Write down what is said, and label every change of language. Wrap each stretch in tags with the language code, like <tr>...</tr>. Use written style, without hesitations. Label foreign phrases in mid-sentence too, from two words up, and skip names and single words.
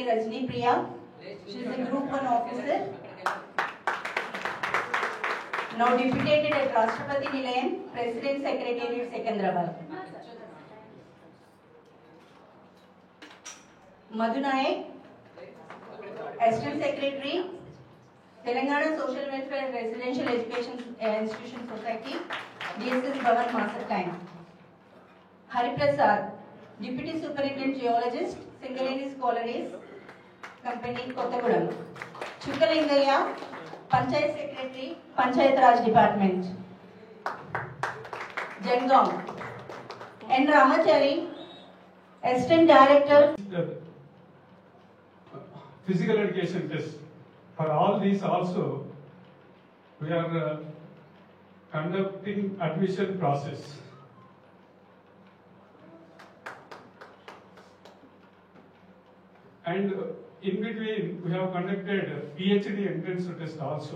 <en>Rajni Priya, she is a Group 1 officer. Now deputed at Rashtrapati Nilayam, President Secretariat, Secunderabad. Madhu Nayak, Assistant Secretary, Telangana Social Welfare and Residential Education Institution Society, DSS Bhavan, Masakkain. Hari Prasad, Deputy Superintendent Geologist, Singareni Collieries Company, Kottagudem. Chukkalingayya, Panchayat Secretary, Panchayat Raj Department. Jangam. N. Ramachari, Assistant Director. Physical education test. For all these also, we are conducting admission process. And in between, we have conducted PhD entrance test also.</en>